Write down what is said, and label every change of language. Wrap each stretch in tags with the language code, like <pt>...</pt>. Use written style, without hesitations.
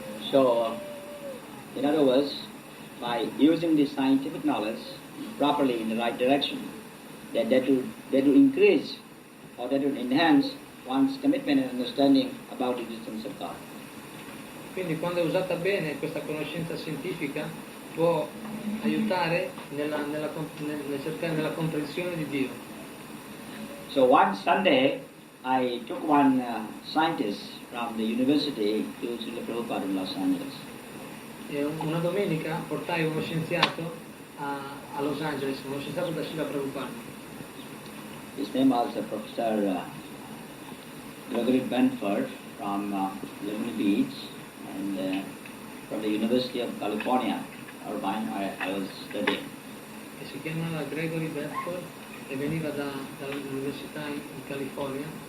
<en>So, in other words, by using the scientific knowledge properly in the right direction, that will increase or that will enhance one's commitment and understanding about the existence of God.</en> <it>Quindi quando è usata bene questa conoscenza scientifica può aiutare nella comprensione di Dio.</it> <en>So one Sunday I took one scientist from the university to Srila Prabhupada in Los Angeles.</en> <it>E una domenica portai uno scienziato a Los Angeles, uno scienziato da Srila Prabhupada.</it> <en>His name was Professor Gregory Benford from Lezioni Beach and from the University of California, Irvine, I was studying.</en> <it>E si chiamava Gregory Benford e veniva dall'università in California.</it>